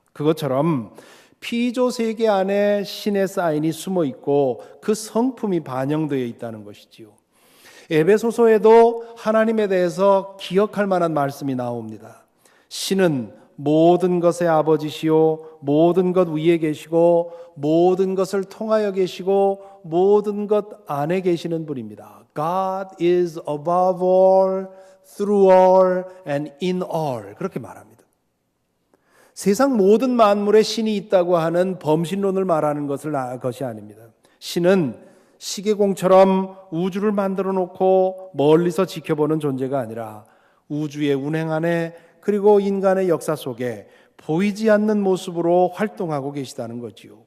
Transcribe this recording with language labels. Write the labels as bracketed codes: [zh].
[ko] 그것처럼 피조세계 안에 신의 사인이 숨어 있고 그 성품이 반영되어 있다는 것이지요. 에베소서에도 하나님에 대해서 기억할 만한 말씀이 나옵니다. 신은 모든 것의 아버지시요 모든 것 위에 계시고 모든 것을 통하여 계시고 모든 것 안에 계시는 분입니다. [en] God is above all, through all, and in all. [ko] 그렇게 말합니다. 세상 모든 만물에 신이 있다고 하는 범신론을 말하는 것이 아닙니다. 신은 시계공처럼 우주를 만들어 놓고 멀리서 지켜보는 존재가 아니라 우주의 운행 안에 그리고 인간의 역사 속에 보이지 않는 모습으로 활동하고 계시다는 거지요.